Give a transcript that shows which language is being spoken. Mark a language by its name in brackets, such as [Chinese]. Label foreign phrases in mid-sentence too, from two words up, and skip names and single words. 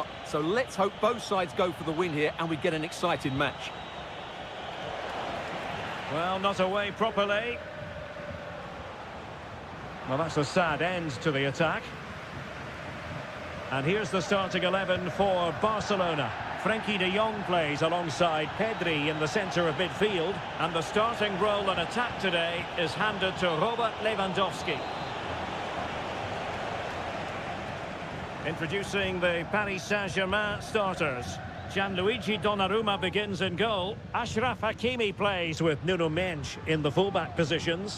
[English] So let's hope both sides go for the win here and we get an exciting match. Well, not away properly. Well, that's a sad end to the attack. And here's the starting 11 for Barcelona. Frenkie de Jong plays alongside Pedri in the centre of midfield. And the starting role in attack today is handed to Robert Lewandowski. Introducing the Paris Saint-Germain starters. Gianluigi Donnarumma begins in goal. Achraf Hakimi plays with Nuno Mendes in the fullback positions.